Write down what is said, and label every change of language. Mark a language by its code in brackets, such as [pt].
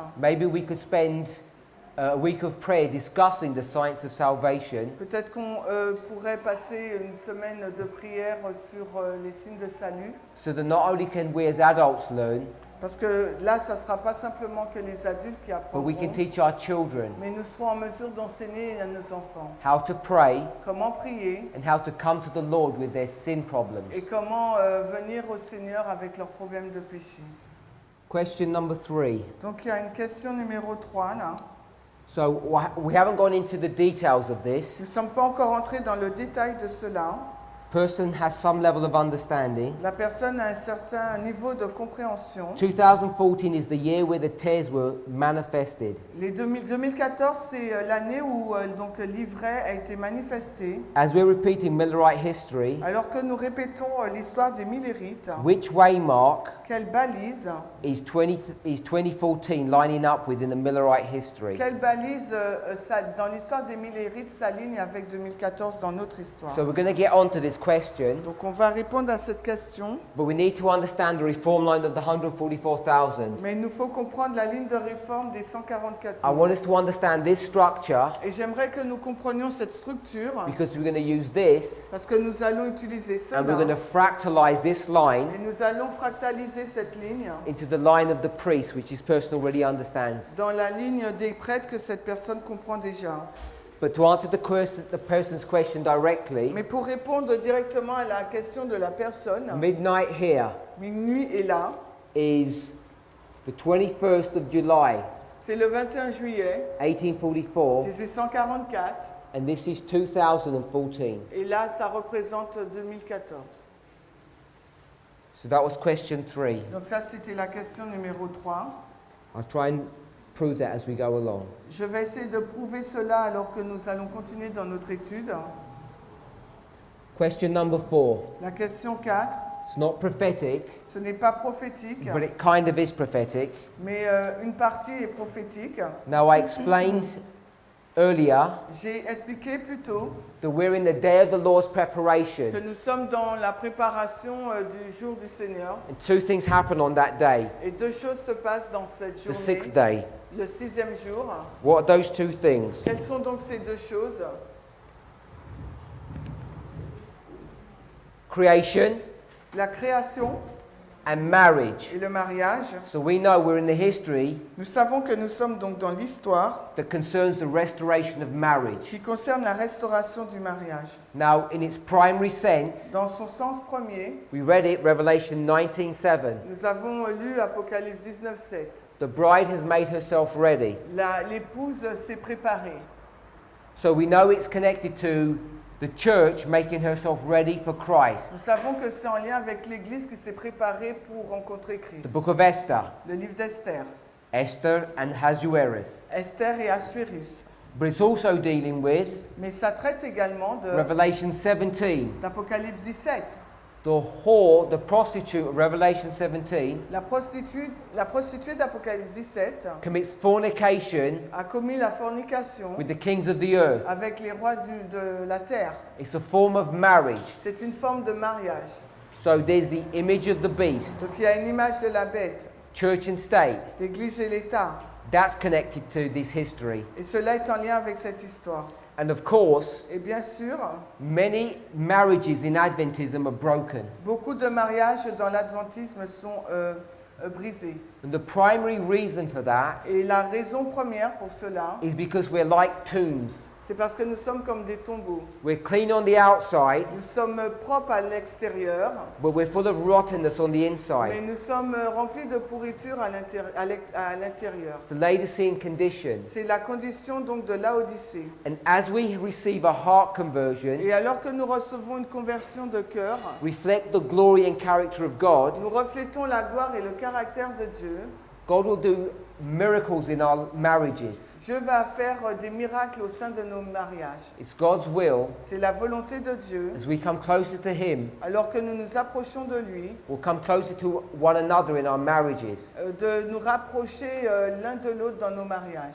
[en] maybe we could spend a week of prayer discussing the science of salvation, [fr] peut-être qu'on pourrait passer une semaine de prière sur les signes de salut. [en] so that not only can we as adults learn, [fr] Parce que là, ça ne sera pas simplement que les adultes qui [en] but we can [fr] apprendront, [en] teach our children [fr] mais nous serons en mesure d'enseigner à nos enfants [en] how to pray [fr] comment prier [en] and how to come to the Lord with their sin problems. [fr] et comment venir au Seigneur avec leurs problèmes de péché. [en] Question number 3. [fr] Donc il y a une question numéro 3 là. [en] So we haven't gone into the details of [fr] Nous ne [en] this. [fr] sommes pas encore entrés dans le détail de cela. [en] Person has some level of understanding. [fr] La personne a un certain niveau de compréhension. [en] 2014 is the year where the tears were manifested. [fr] Les 2014, c'est l'année où donc l'ivraie a été manifesté. [en] As we're repeating Millerite history, [fr] Alors que nous répétons l'histoire des Millérites, [en] which waymark [fr] quelle balise, [en] is 2014 lining up with in the Millerite history? [fr] quelle balise dans l'histoire des Millérites s'aligne avec 2014 dans notre histoire. [en] So we're going to get onto this question, [fr] Donc on va répondre à cette question, [en] but we need to understand the reform line of the 144,000. [fr] mais il nous faut comprendre la ligne de réforme des 144 [en] I [fr] 000. [en] want us to understand this structure [fr] Et j'aimerais que nous comprenions cette structure [en] because we're going to use this [fr] parce que nous allons utiliser [en] and we're going [fr] cela [en] to fractalize this line [fr] et nous allons fractaliser cette ligne [en] into the line of the priest, which this person already understands. [fr] dans la ligne des prêtres que cette personne comprend déjà. [en] But to answer the person's question directly, [fr] Mais pour répondre directement à la question de la personne, [en] midnight here [fr] minuit est là, [en] is the 21st of July, [fr] c'est le 21 juillet [en] 1844, [fr] 1844 [en] and this is 2014. [fr] et là ça représente 2014. [en] So that was question 3. [fr] Donc ça c'était la question numéro 3. [en] I'll try and prove that as we go along. [fr] Je vais essayer de prouver cela alors que nous allons continuer dans notre étude. [en] Question number 4. [fr] La question 4, [en] It's not prophetic, [fr] ce n'est pas prophétique, [en] but it kind of is prophetic. [fr] mais une partie est prophétique. [en] Now, I explained earlier [fr] J'ai expliqué plus tôt [en] that we're in the day of the Lord's [fr] que [en] preparation, [fr] nous sommes dans la préparation du jour du Seigneur [en] and 2 things happen on that day. [fr] et 2 choses se passent dans cette [en] The [fr] journée, [en] 6th day. [fr] le 6e jour. [en] What are those 2 things? [fr] Quelles sont donc ces 2 choses? [en] Creation [fr] La création [en] and marriage. [fr] et le mariage. [en] So we know we're in the history [fr] Nous savons que nous sommes donc dans l'histoire [en] that concerns the restoration of marriage. [fr] qui concerne la restauration du mariage. [en] Now, in its primary sense, [fr] Dans son sens premier, [en] we read it, Revelation 19:7. [fr] nous avons lu Apocalypse 19:7. [en] The bride has made herself ready. [fr] L'épouse s'est préparée. [en] So we know it's connected to the church making herself ready for Christ. [fr] Nous savons que c'est en lien avec l'Église qui s'est préparée pour rencontrer [en] The [fr] Christ. [en] book of Esther. [fr] Le livre d'Esther. [en] Esther and Ahasuerus. [fr] Esther et Assuérus. [en] But it's also dealing with [fr] Mais ça traite également [en] Revelation 17. [fr] d'Apocalypse 17. [en] The whore, the prostitute of Revelation 17 [fr] La prostituée d'Apocalypse 17 [en] commits fornication [fr] a commis la fornication [en] with the kings of the earth. [fr] avec les rois de la terre. [en] It's a form of marriage. [fr] C'est une forme de mariage. [en] So there's the image of the beast, [fr] Donc il y a une image de la bête, [en] church and state. [fr] l'Église et l'État. [en] That's connected to this history. [fr] Et cela est en lien avec cette histoire. [en] And of course, [fr] Et bien sûr, [en] many marriages in Adventism are broken. [fr] beaucoup de mariages dans l'adventisme sont brisés. [en] And the primary reason for that [fr] Et la raison première pour cela, [en] is because we're like tombs. [fr] c'est parce que nous sommes comme des tombeaux. [en] We're clean on the outside, [fr] Nous sommes propres à l'extérieur, [en] but we're full of rottenness on the [fr] mais [en] inside. [fr] nous sommes remplis de pourriture à l'intérieur. [en] It's the Laodicean condition. [fr] C'est la condition donc de Laodicée. [en] And as we receive a heart conversion, [fr] Et alors que nous recevons une conversion de cœur, [en] reflect the glory and character of God, [fr] nous reflétons la gloire et le caractère de Dieu. [en] God will do miracles in our marriages. [fr] Dieu va faire des miracles au sein de nos mariages. [en] It's God's will, [fr] C'est la volonté de Dieu. [en] as we come closer to Him, [fr] Alors que nous nous approchons de lui, [en] we'll come closer to one another in our marriages. [fr] de nous rapprocher l'un de l'autre dans nos mariages.